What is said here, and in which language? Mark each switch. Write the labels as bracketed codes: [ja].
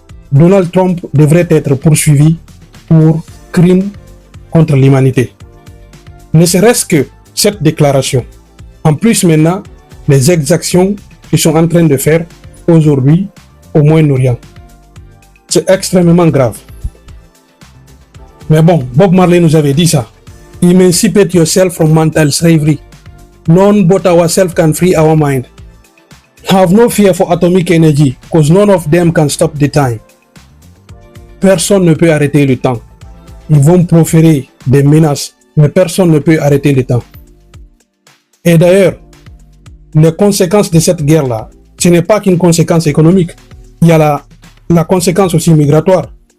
[fr] Donald Trump devrait être poursuivi pour crimes contre l'humanité. Ne serait-ce que cette déclaration. En plus maintenant, les exactions qu'ils sont en train de faire aujourd'hui au Moyen-Orient. C'est extrêmement grave. Mais bon, Bob Marley nous avait dit ça. [en] Emancipate yourself from mental slavery. None but ourselves can free our mind. Have no fear for atomic energy, because none of them can stop the time. [fr] Personne ne peut arrêter le temps. Ils vont proférer des menaces, mais personne ne peut arrêter le temps. Et d'ailleurs, les conséquences de cette guerre-là, ce n'est pas qu'une conséquence économique. Il y a la conséquence aussi migratoire.